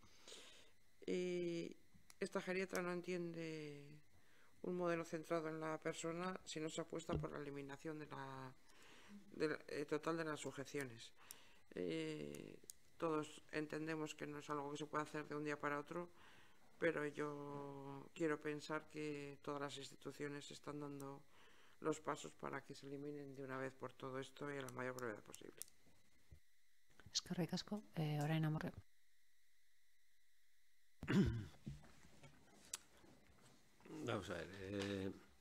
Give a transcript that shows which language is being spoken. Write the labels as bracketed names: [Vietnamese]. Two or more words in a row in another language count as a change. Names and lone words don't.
[Spanish] Y esta geriatra no entiende un modelo centrado en la persona si no se apuesta por la eliminación total de las sujeciones. Todos entendemos que no es algo que se pueda hacer de un día para otro, pero yo quiero pensar que todas las instituciones están dando los pasos para que se eliminen de una vez por todo esto y a la mayor brevedad posible. [Basque] Eskerrik asko, orain Amurrio. [Spanish] Vamos a ver.